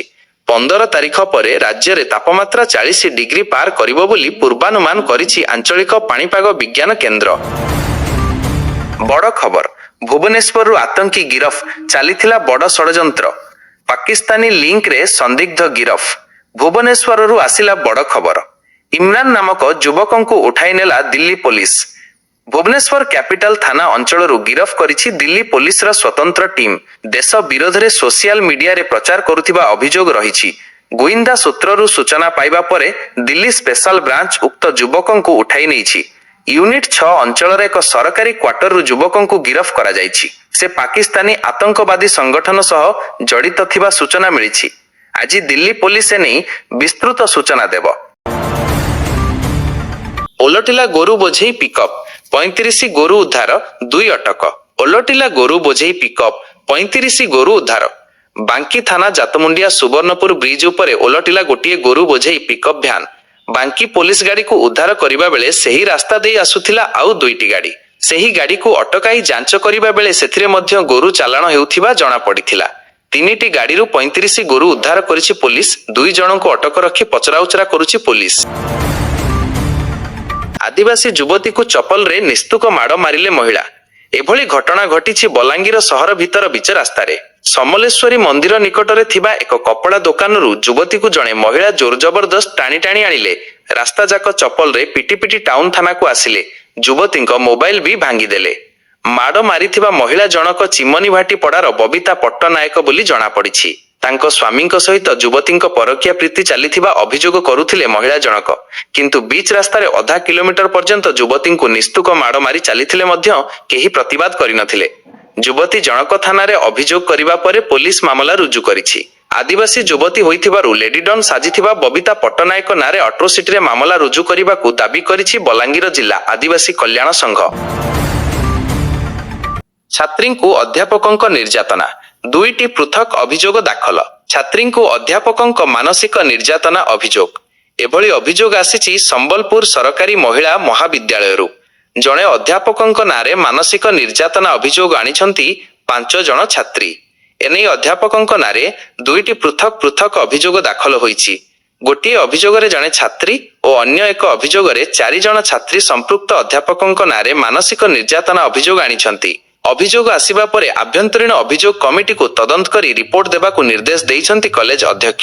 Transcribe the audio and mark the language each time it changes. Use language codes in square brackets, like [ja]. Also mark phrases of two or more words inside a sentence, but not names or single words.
[or] 15 ତାରିଖ ପରେ ରାଜ୍ୟ ରେ ତାପମାତ୍ରା 40 ଡିଗ୍ରୀ ପାର କରିବ ବୋଲି ପୂର୍ବାନୁମାନ କରିଛି ଆଞ୍ଚଳିକ ପାଣିପାଗ ବିଜ୍ଞାନ କେନ୍ଦ୍ର। ବଡ଼ ଖବର, ଭୁବନେଶ୍ୱର ଆତଙ୍କୀ ଗିରଫ, ଚାଲିଥିଲା ବଡ଼ ଷଡ଼ଯନ୍ତ୍ର। ପାକିସ୍ତାନୀ ଲିଙ୍କ ରେ ସନ୍ଦିଗ୍ଧ ଗିରଫ। ଭୁବନେଶ୍ୱର ଆସିଲା ବଡ଼ ଖବର। ଇମରାନ ନାମକ ଯୁବକ କୁ ଉଠାଇ ନେଲା ଦିଲ୍ଲୀ ପୁଲିସ। ଭୁବନେଶ୍ୱର କ୍ୟାପିଟାଲ ଥାନା ଅଞ୍ଚଳ ଗିରଫ କରିଛି ଦିଲ୍ଲୀ ପୁଲିସ ର ସ୍ୱତନ୍ତ୍ର ଟିମ। ଦେଶ ବିରୋଧ ରେ [en] social media [or] ରେ ପ୍ରଚାର କରୁଥିବା ଅଭିଯୋଗ ରହିଛି। ଗୋଇନ୍ଦା ସୂତ୍ରରୁ ସୂଚନା ପାଇବା ପରେ ଦିଲ୍ଲୀ [en] special branch [or] ଉକ୍ତ ଯୁବକ କୁ ଉଠାଇ ନେଛି। ୟୁନିଟ 6 ଅଞ୍ଚଳ ରେ ଏକ ସରକାରୀ କ୍ୱାର୍ଟର ରୁ ଯୁବକ କୁ ଗିରଫ କରା ଯାଇଛି। ସେ ପାକିସ୍ତାନୀ ଆତଙ୍କବାଦୀ ସଂଗଠନ ସହ ଜଡ଼ିତ ଥିବା ସୂଚନା ମିଳିଛି। ଆଜି ଦିଲ୍ଲୀ ପୁଲିସ ନେ ବିସ୍ତୃତ ସୂଚନା ଦେବ। ଓଲଟିଲା ଗୋରୁ ବୋଝେଇ ପିକଅପ, 35 ଗୋରୁ ଉଦ୍ଧାର, 2 ଅଟକ। ଓଲଟିଲା ଗୋରୁ ବୋଝେଇ ପିକଅପ, 35 ଗୋରୁ ଉଦ୍ଧାର। ବାଙ୍କୀ ଥାନା ଯାତମୁଣ୍ଡିଆ ସୁବର୍ଣ୍ଣପୁର ବ୍ରିଜ ଉପରେ ଓଲଟିଲା ଗୋଟିଏ ଗୋରୁ ବୋଝେଇ [en] pickup van. [or] ବାଙ୍କୀ ପୁଲିସ ଗାଡ଼ି କୁ ଉଦ୍ଧାର କରିବା ବେଳେ ସେହି ରାସ୍ତା ଦେଇ ଆସୁଥିଲା ଆଉ 2ଟି ଗାଡ଼ି। ସେହି ଗାଡ଼ି କୁ ଅଟକାଇ ଯାଞ୍ଚ କରିବା ବେଳେ ସେଥିରେ ମଧ୍ୟ ଗୋରୁ ଚାଲାଣ ହେଉଥିବା ଜଣା ପଡ଼ିଥିଲା। 3ଟି ଗାଡ଼ିରୁ 35 ଗୋରୁ ଉଦ୍ଧାର କରିଛି ପୁଲିସ। 2 ଜଣଙ୍କ କୁ ଅଟକ ରଖି ପଚରାଉଚରା କରୁଛି ପୁଲିସ। ଆଦିବାସୀ ଯୁବତୀ କୁ ଚପଲ ରେ ନିସ୍ତୁକ ମାଡ଼ ମାରିଲେ ମହିଳା। ଏଭଳି ଘଟଣା ଘଟିଛି ବଲାଙ୍ଗୀର ସହର ଭିତର ବିଚ ରାସ୍ତା ରେ। ସମଲେଶ୍ୱରୀ ମନ୍ଦିର ନିକଟରେ ଥିବା ଏକ କପଡ଼ା ଦୋକାନରୁ ଯୁବତୀ କୁ ଜଣେ ମହିଳା ଜୋର ଜବରଦସ୍ତ ଟାଣି ଟାଣି ଆଣିଲେ। ରାସ୍ତା ଯାକ ଚପଲ ରେ ପିଟି ପିଟି ଟାଉନ ଥାନା କୁ ଆସିଲେ। ଯୁବତୀ ମୋବାଇଲ ଭି ଭାଙ୍ଗି ଦେଲେ। ମାଡ଼ ମାରିଥିବା ମହିଳା ଜଣକ ଚିମନୀ ଭାଟି ପଡ଼ାର ବବିତା ପଟ୍ଟନାୟକ ବୋଲି ଜଣା ପଡ଼ିଛି। ତାଙ୍କ ସ୍ୱାମୀ ସହିତ ଯୁବତୀ ପରକୀୟା ପ୍ରୀତି ଚାଲିଥିବା ଅଭିଯୋଗ କରୁଥିଲେ ମହିଳା ଜଣକ। କିନ୍ତୁ ବିଚ ରାସ୍ତା ରେ ଅଧା କିଲୋମିଟର ପର୍ଯ୍ୟନ୍ତ ଯୁବତୀ କୁ ନିସ୍ତୁକ ମାଡ଼ ମାରି ଚାଲିଥିଲେ ମଧ୍ୟ କେହି ପ୍ରତିବାଦ କରିନଥିଲେ। ଯୁବତୀ ଜଣକ ଥାନା ରେ ଅଭିଯୋଗ କରିବା ପରେ ପୁଲିସ ମାମଲା ରୁଜୁ କରିଛି। ଆଦିବାସୀ ଯୁବତୀ ହୋଇଥିବାରୁ [en] lady don [or] ସାଜିଥିବା ବବିତା ପଟ୍ଟନାୟକ ନାଁରେ ଆଟ୍ରୋସିଟି ରେ ମାମଲା ରୁଜୁ କରିବାକୁ ଦାବି କରିଛି ବଲାଙ୍ଗୀର ଜିଲ୍ଲା ଆଦିବାସୀ କଲ୍ୟାଣ ସଂଘ। ଛାତ୍ରୀ କୁ ଅଧ୍ୟାପକଙ୍କ ନିର୍ଯାତନା, 2ଟି ପୃଥକ ଅଭିଯୋଗ ଦାଖଲ। ଛାତ୍ରୀ କୁ ଅଧ୍ୟାପକଙ୍କ ମାନସିକ ନିର୍ଯାତନା ଅଭିଯୋଗ। ଏଭଳି ଅଭିଯୋଗ ଆସିଛି ସମ୍ବଲପୁର ସରକାରୀ ମହିଳା ମହାବିଦ୍ୟାଳୟ। ଜଣେ ଅଧ୍ୟାପକଙ୍କ ନାଁରେ ମାନସିକ ନିର୍ଯାତନା ଅଭିଯୋଗ ଆଣିଛନ୍ତି 5 ଜଣ ଛାତ୍ରୀ। ଏନେଇ ଅଧ୍ୟାପକଙ୍କ ନାଁରେ 2ଟି ପୃଥକ ପୃଥକ ଅଭିଯୋଗ ଦାଖଲ ହୋଇଛି। ଗୋଟିଏ ଅଭିଯୋଗରେ ଜଣେ ଛାତ୍ରୀ ଓ ଅନ୍ୟ ଏକ ଅଭିଯୋଗରେ 4 ଜଣ ଛାତ୍ରୀ ସମ୍ପୃକ୍ତ ଅଧ୍ୟାପକଙ୍କ ନାଁରେ ମାନସିକ ନିର୍ଯାତନା ଅଭିଯୋଗ ଆଣିଛନ୍ତି। ଅଭିଯୋଗ ଆସିବା ପରେ ଆଭ୍ୟନ୍ତରୀଣ ଅଭିଯୋଗ କମିଟିକୁ ତଦନ୍ତ କରି ରିପୋର୍ଟ ଦେବାକୁ ନିର୍ଦ୍ଦେଶ ଦେଇଛନ୍ତି କଲେଜ ଅଧ୍ୟକ୍ଷ।